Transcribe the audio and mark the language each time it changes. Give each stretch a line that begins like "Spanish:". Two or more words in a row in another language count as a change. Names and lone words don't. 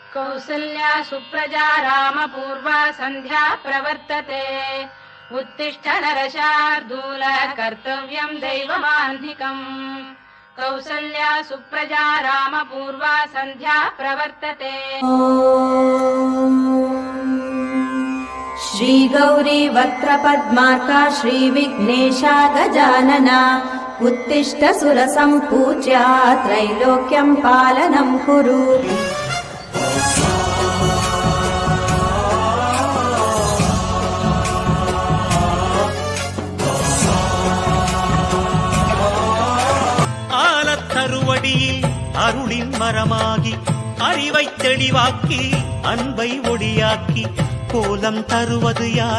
Sanskrit: कौसल्या सुप्रजा रामपूर्वा सन्ध्या प्रवर्तते उत्तिष्ठ नरशार्दूल कर्तव्यं दैवमाह्निकम् कौसल्या सुप्रजा रामपूर्वा सन्ध्या प्रवर्तते। श्री गौरी वक्त्रपद्मार्का श्री विघ्नेशा गजानना उत्तिष्ठ सुरसम्पूज्या त्रैलोक्यं पालनं कुरु।
Tamil: ஆலத்தருவடியில் அருளின் மரமாகி அறிவை தெளிவாக்கி அன்பை ஒளியாக்கி கோலம் தருவது யார்?